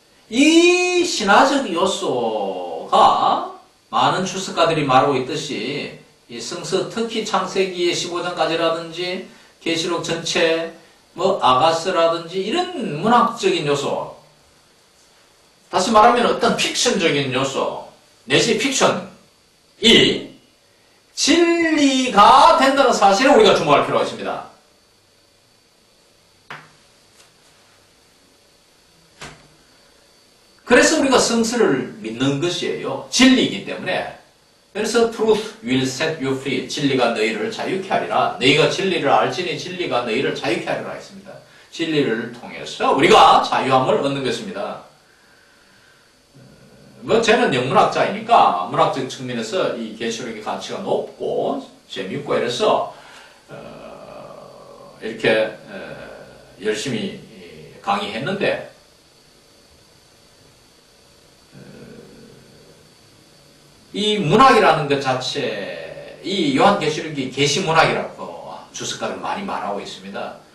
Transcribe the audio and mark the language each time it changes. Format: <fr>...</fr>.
<ko>이 신화적 요소가 많은 주석가들이 말하고 있듯이 이 성서 특히 창세기의 15장까지라든지 계시록 전체 아가스라든지 이런 문학적인 요소, 다시 말하면 어떤 픽션적인 요소 내지 픽션이 진리가 된다는 사실에 우리가 주목할 필요가 있습니다. 그래서 우리가 성서를 믿는 것이에요. 진리이기 때문에.</ko> <en>그래서 truth will set you free.</en> <ko>진리가 너희를 자유케 하리라. 너희가 진리를 알지니 진리가 너희를 자유케 하리라 했습니다. 진리를 통해서 우리가 자유함을 얻는 것입니다. 저는 영문학자이니까 문학적 측면에서 이 계시록의 가치가 높고 재미있고 이래서 이렇게 열심히 강의했는데 이 문학이라는 것 자체, 이 요한계시록이 계시문학이라고 주석가들 많이 말하고 있습니다.</ko>